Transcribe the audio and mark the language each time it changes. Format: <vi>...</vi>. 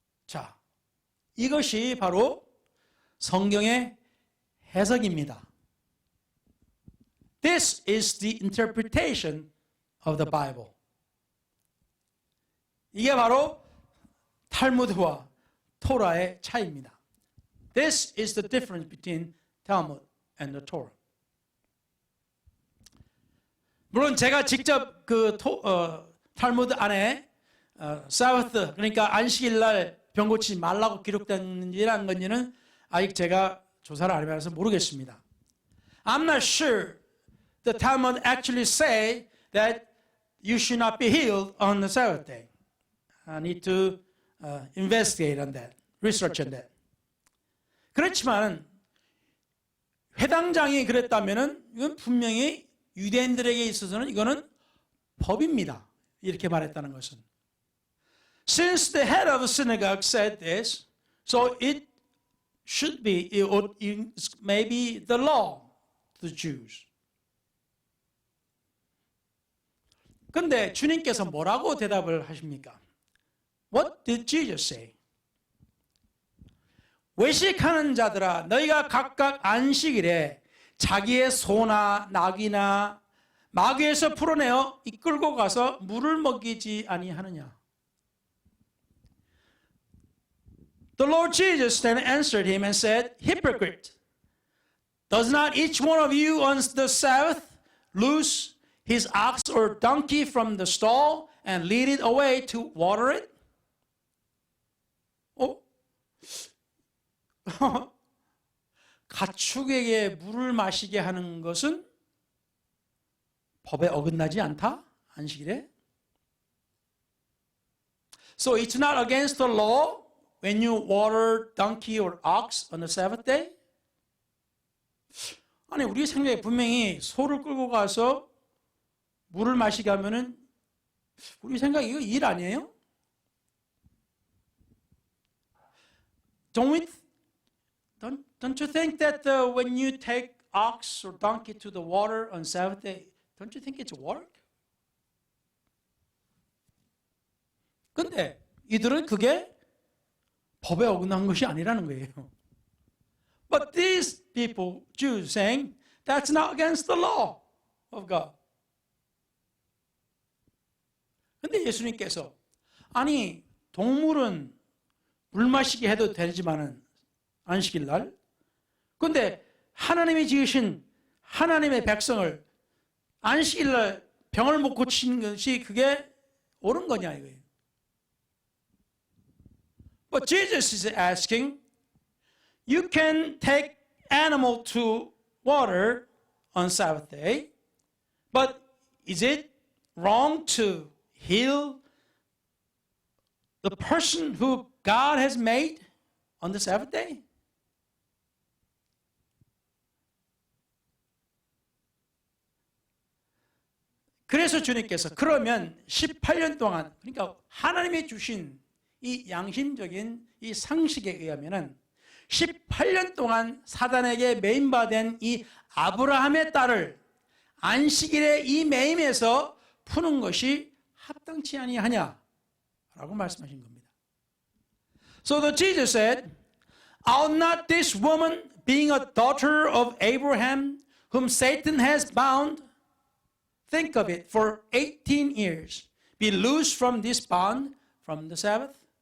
<ko>자, 이것이 바로 성경의 해석입니다.</ko> <en>This is the interpretation of the Bible.</en> <ko>이게 바로 탈무드와 토라의 차이입니다.</ko> <en>This is the difference between Talmud and the Torah.</en> <ko>물론 제가 직접 그 탈무드 안에 사바트 그러니까 안식일 날 병 고치지 말라고 기록됐는지라는 건지는 아직 제가 조사를 안 해봐서 모르겠습니다.</ko> <en>I'm not sure the Talmud actually say that you should not be healed on the Sabbath day. I need to investigate on that, research on that.</en> <ko>그렇지만 회당장이 그랬다면은 이건 분명히 유대인들에게 있어서는 이거는 법입니다. 이렇게 말했다는 것은.</ko> <en>Since the head of the synagogue said this, so it should be, it may be the law to the Jews.</en> <ko>그런데 주님께서 뭐라고 대답을 하십니까?</ko> <en>What did Jesus say?</en> <ko>외식하는 자들아 너희가 각각 안식일에 자기의 소나 낙이나 마귀에서 풀어내어 이끌고 가서 물을 먹이지 아니하느냐?</ko> <en>The Lord Jesus then answered him and said, Hypocrite, does not each one of you on the Sabbath loose his ox or donkey from the stall and lead it away to water it?</en> <ko>가축에게 물을 마시게 하는 것은 법에 어긋나지 않다? 안식일에?</ko> <en>So it's not against the law when you water donkey or ox on the Sabbath day?</en> <ko>아니 우리 생각에 분명히 소를 끌고 가서 물을 마시게 하면은 우리 생각 이거 일 아니에요?</ko> <en>Don't you think that when you take ox or donkey to the water on Sabbath day, don't you think it's work?</en> <ko>근데 이들은 그게 법에 어긋난 것이 아니라는 거예요.</ko> <en>But these people, Jews, saying that's not against the law of God.</en> <ko>근데 예수님께서 아니 동물은 물 마시게 해도 되지만은 안식일 날. 근데 하나님이 지으신 하나님의 백성을 안식일 날 병을 못 고치는 것이 그게 옳은 거냐 이거예요.</ko> <en>But Jesus is asking, you can take animal to water on Sabbath day, but is it wrong to heal the person who God has made on the Sabbath day?</en> <ko>그래서 주님께서 그러면 18년 동안 그러니까 하나님이 주신 이 양심적인 이 상식에 의하면은 18년 동안 사단에게 매임받은 이 아브라함의 딸을 안식일에 이 매임에서 푸는 것이 합당치 아니하냐라고 말씀하신 겁니다.</ko> <en>So the Jesus said, "Ought not this woman, being a daughter of Abraham, whom Satan has bound, think of it, for 18 years, be loosed from this bond from the Sabbath?"</en>